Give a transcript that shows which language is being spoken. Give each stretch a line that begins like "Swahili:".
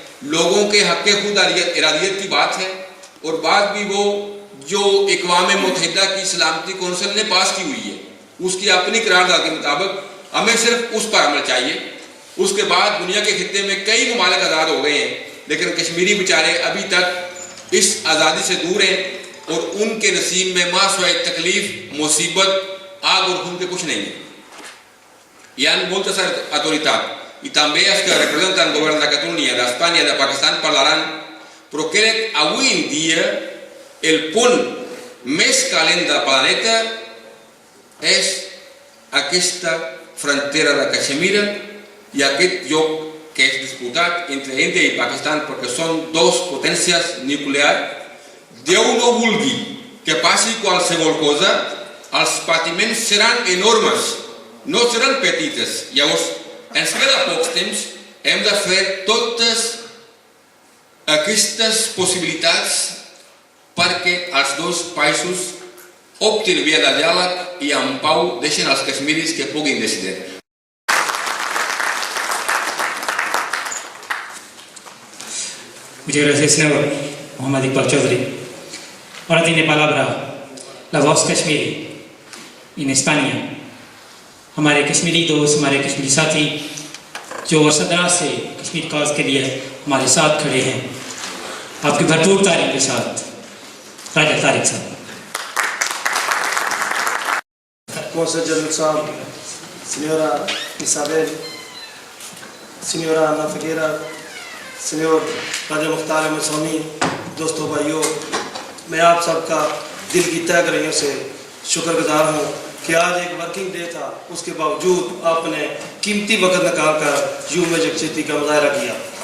Hindi: लोगों के हक़ खुद इरादियत की बात है, और बात भी वो जो अक़वाम मुत्तहिदा की सलामती कौंसिल ने पास की हुई है, उसकी अपनी करारदाद के मुताबिक हमें सिर्फ उस पर अमल चाहिए। उसके बाद दुनिया के खित्ते में कई ममालिक आज़ाद हो गए हैं, लेकिन कश्मीरी बेचारे अभी तक इस आज़ादी से दूर हैं, और उनके नसीब में मासवाए तकलीफ, मुसीबत, आग और खून के कुछ नहीं है.
Catalan: Y han moltes autoritats, i també els que representen el govern de Catalunya, d'Espanya i de Pakistan parlaran, però crec avui en dia el punt més calent del planeta és aquesta frontera de Kashmir i aquest lloc que és disputat entre Índia i Pakistan perquè són dos potències nuclears. Déu no vulgui que passi qualsevol cosa, els patiments seran enormes, no seran petites. Llavors, ens queda poc temps, hem de fer totes aquestes possibilitats perquè els dos països optin via de diàleg i en pau deixen els kashmiris que puguin decidir.
Spanish: Muchas gracias, senador Mohammad Iqbal Chaudhry. Ahora tiene palabra la voz कश्मीरी इन España.
Hindi: हमारे कश्मीरी दोस्त, हमारे कश्मीरी साथी जो सदरा से Kashmir cause के लिए हमारे साथ खड़े हैं, आपकी भरपूर तारीफ के साथ राजा तारिक साहब. Consul General साहब, Señora Isabel, Señora Ana Figuera, Señor राजा मुख्तार अहमद स्वामी, दोस्तों भाइयों, मैं आप सबका दिल की तह गहराइयों से शुक्रगुजार हूँ कि आज एक वर्किंग डे था, उसके बावजूद आपने कीमती वक्त निकाल कर यूम यकजहती का मुजाहरा किया.